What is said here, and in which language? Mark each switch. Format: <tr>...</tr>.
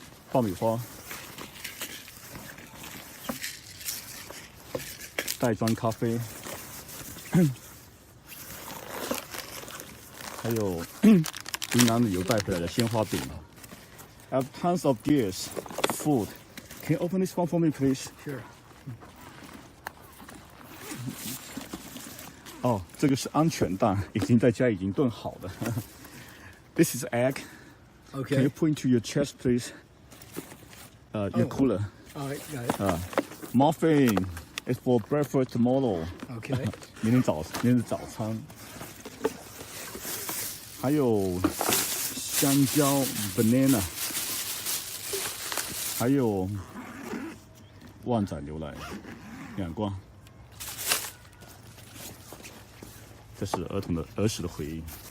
<zh>爆米花、袋装咖啡，还有云南旅游带回来的鲜花饼。</zh> <en>I have tons of gears, food. Can you open this one for me, please? Sure.</en> <zh>哦，这个是安全蛋，已经在家已经炖好的。</zh> <en>This is egg. Can Okay. you put into your chest, please? Your cooler. All right, got it. Muffin is for breakfast tomorrow. Okay.</en> <zh>明天的早餐。还有香蕉 banana， 还有旺仔牛奶2罐。这是儿时的回忆。</zh>